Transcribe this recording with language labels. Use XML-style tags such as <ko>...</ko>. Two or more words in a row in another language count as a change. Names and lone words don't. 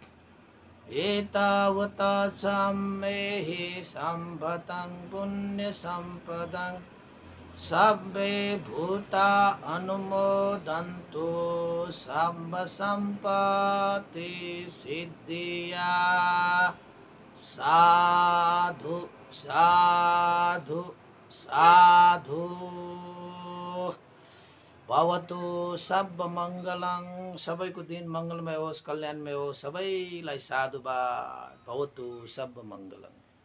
<pi>एतावता च मेहि सम्भतं पुण्यसम्पदं सर्वे भूता अनुमोदन्तु सर्वसम्पत्तिसिद्धिया। साधु साधु साधु। भवतु सर्वमङ्गलं।</pi> <ne>सबैको दिन मङ्गलमय होस्, कल्याणमय होस्। सबैलाई साधुवाद।</ne> <pi>भवतु सर्वमङ्गलं।</pi>